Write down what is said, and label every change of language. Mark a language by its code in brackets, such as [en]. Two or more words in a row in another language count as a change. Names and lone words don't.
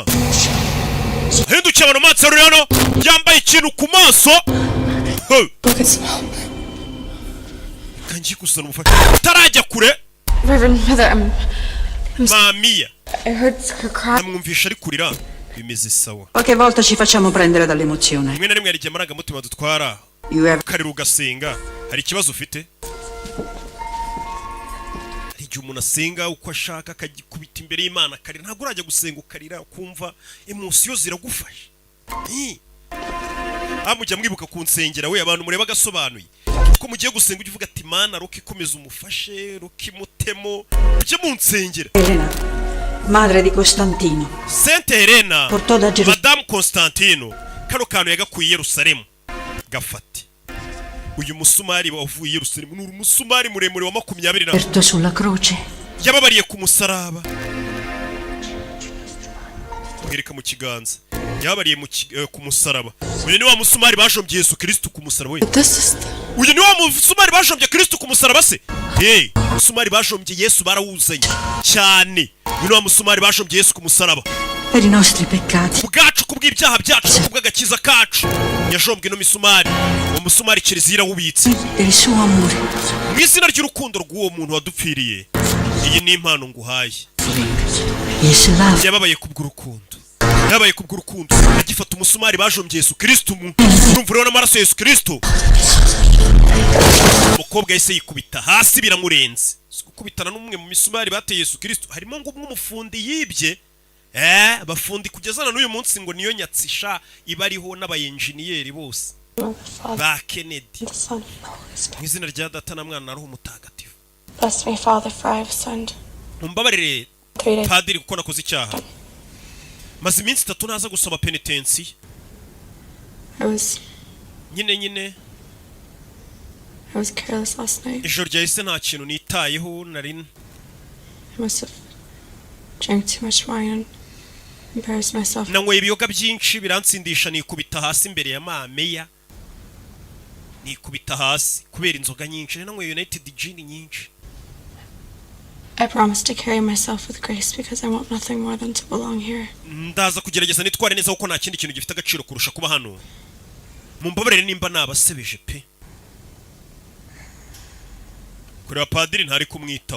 [rw] Hindukiye abantu maso rero hano yambaye ikintu ku maso. [en] Look, it's smell. [rw] Kanji kusana umufasha. Tarajya kure. [en] Reverend Mother, [rw] Mamiya. [en] I heard her cry. [rw] Namwumvisha ari kurira. Bimeze sawa. [it] Qualche volta ci facciamo prendere dall'emozione. [rw] Rimwe na rimwe hari igihe amarangamutima dutwara. [en] You have [rw] Karira ugasenga. Hari ikibazo ufite? Hari igihe umuntu asenga uko ashaka akagikubita imbere y'Imana akarira. Ntabwo urajya gusenga ukarira ukumva emosiyo ziragufasha. Mujya mwibuka kunsengera we abantu mureba gasobanuye. Ko mugiye gusenga ujye uvuga ati Mana roki komeza umufashe, roki mutemo. Ujye munsengera. [it] Elena, madre di Costantino. Sainte Helena, Portò da Gerusalemme. [rw] Madame Constantino, kano kantu yagakuye Yerusalemu gafate. Uyu musumari wavuye Yerusalemu ni umusumari muremure wa 20 [it] Aperto sulla croce. [rw] yababariye ku musaraba. Mwereka mu kiganza. Yababariye ku musaraba. Uyu ni wa musumari bajombye Yesu Kristo ku musaraba we. [en] This is [rw] Uyu ni wa musumari bajombye Kristo ku musaraba se? Hey, musumari bajombye Yesu barawuzanye cyane. Uyu ni wa musumari bajombye Yesu ku musaraba. [it] Per i nostri peccati. [rw] Bwacu kubw'ibyaha byacu kubw'agakiza kacu. Yajombwe no misumari. Uwo musumari Kiliziya irawubitse. [it] Del suo amore. [rw] Mu izina ry'urukundo rw'uwo muntu wadupfiriye. Iyi ni impano nguhaye. Yesu love. Yababaye kubw'urukundo. Yabaye kubw'urukundo. Agifata umusumari bajombye Yesu Kristo mu. Urumva rero n'amaraso Yesu Kristo. Umukobwa yise yikubita hasi biramurenze. Gukubitana n'umwe mu misumari bateye Yesu Kristo. Harimo ngo umufundi yibye. Bafundi kugeza na n'uyu munsi ngo niyo nyatsisha ibariho n'abayenjiniyeri bose. Ba Kennedy. Mu izina rya Data na Mwana na Roho Mutagatifu. [en] bless me, Father, for I have sinned. [rw] Mumbabarire [en] 3 days. [rw] Padiri kuko nakoze icyaha. Maze iminsi 3 naza gusaba penitensi. [en] I was careless last night. [rw] Ijoro ryahise nta kintu nitayeho nari. [en] I must have drank too much wine and embarrassed myself. [rw] Nanyweye ibiyoga byinshi biransindisha nikubita hasi imbere ya Mameya. Nikubita hasi kubera inzoga nyinshi. Nanyweye United Gin nyinshi. [en] I promised to carry myself with grace because I want nothing more than to belong here. [rw] Ndaza kugerageza nitware neza kuko nta kindi kintu gifite agaciro kurusha kuba hano. Mumbabarire nimba nabasebeje pe. Kureba Padiri ntari kumwitaho.